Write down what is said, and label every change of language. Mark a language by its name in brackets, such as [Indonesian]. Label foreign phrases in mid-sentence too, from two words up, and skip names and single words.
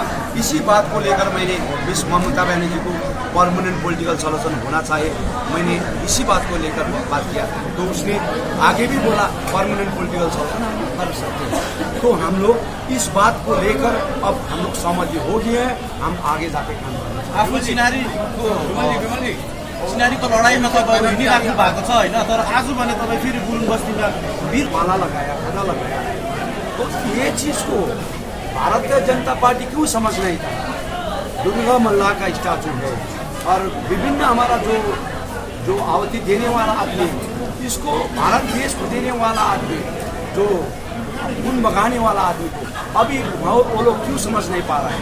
[Hindi] इसी बात को लेकर मैंने मिस ममता बनर्जी को [English] permanent political solution [Hindi] होना चाहिए, मैंने इसी बात को लेकर बात किया। तो उसने आगे भी बोला [English] permanent political solution [Hindi] हम कर सकते हैं। तो हम लोग इस बात को लेकर अब हम लोग सहमति हो गए हैं, हम आगे जाके काम करेंगे। [Nepali] आफ्नो सिनारीको लडाइँमा तपाईँ हिँडिराख्नु भएको छ होइन, तर आज भने तपाईँ फेरि गुरुङ बस्तीमा [Hindi] वीर माला लगाया, गदा लगाया। तो ये चीज़ को भारतीय जनता पार्टी क्यों समझ नहीं था। दुर्गा मल्लाह का स्टैचू है और विभिन्न हमारा जो आहुति देने वाला आदमी है, इसको भारत देश को देने वाला आदमी, जो गुण बगाने वाला आदमी को अभी वो लोग क्यों समझ नहीं पा रहे हैं।